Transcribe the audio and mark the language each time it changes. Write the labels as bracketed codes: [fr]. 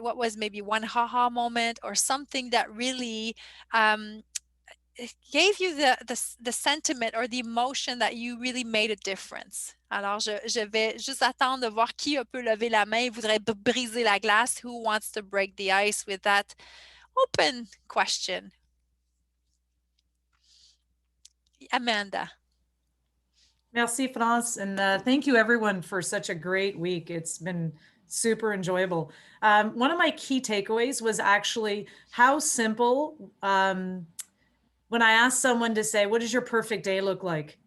[en] What was maybe one haha moment or something that really gave you the sentiment or the emotion that you really made a difference? [fr] Alors, je vais juste attendre de voir qui peut lever la main et voudrait briser la glace. [en] Who wants to break the ice with that open question? Amanda. Merci, France, and thank you everyone for such a great week. It's been super enjoyable. One of my key takeaways was actually how simple, when I asked someone to say, what does your perfect day look like?